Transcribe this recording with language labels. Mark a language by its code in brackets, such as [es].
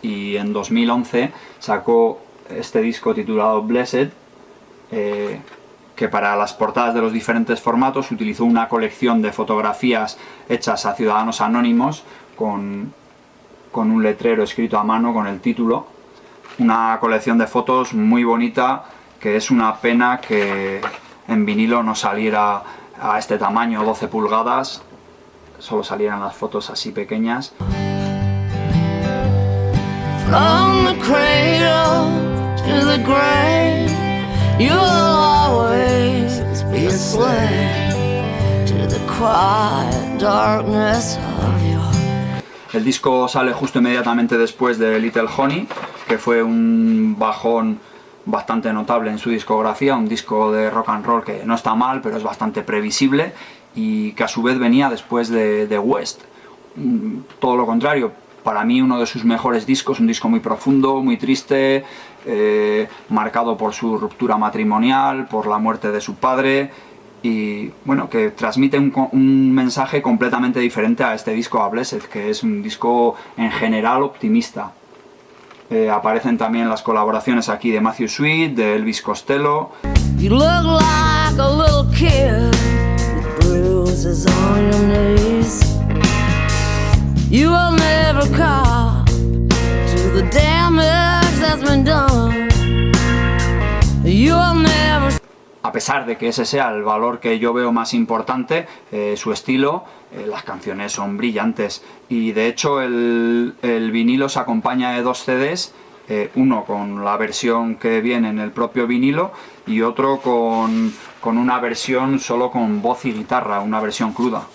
[es] Y en 2011 sacó este disco titulado Blessed, que para las portadas de los diferentes formatos utilizó una colección de fotografías hechas a ciudadanos anónimos con un letrero escrito a mano con el título. Una colección de fotos muy bonita, que es una pena que en vinilo no saliera a este tamaño, 12 pulgadas, solo salieran las fotos así pequeñas. [en] From the cradle to the grave, you'll always be a slave to the quiet darkness of your... [es] El disco sale justo inmediatamente después de Little Honey, que fue un bajón bastante notable en su discografía, un disco de rock and roll que no está mal, pero es bastante previsible, y que a su vez venía después de West. Todo lo contrario, para mí uno de sus mejores discos, un disco muy profundo, muy triste, marcado por su ruptura matrimonial, por la muerte de su padre, y bueno, que transmite un mensaje completamente diferente a este disco, a Blessed, que es un disco en general optimista. Aparecen también las colaboraciones aquí de Matthew Sweet, de Elvis Costello. [en] You look like a little kid with bruises on your knees. You will never cop to the damage that's been done. You will never... [es] a pesar de que ese sea el valor que yo veo más importante, su estilo, las canciones son brillantes. Y de hecho el vinilo se acompaña de 2 CDs, uno con la versión que viene en el propio vinilo y otro con una versión solo con voz y guitarra, una versión cruda.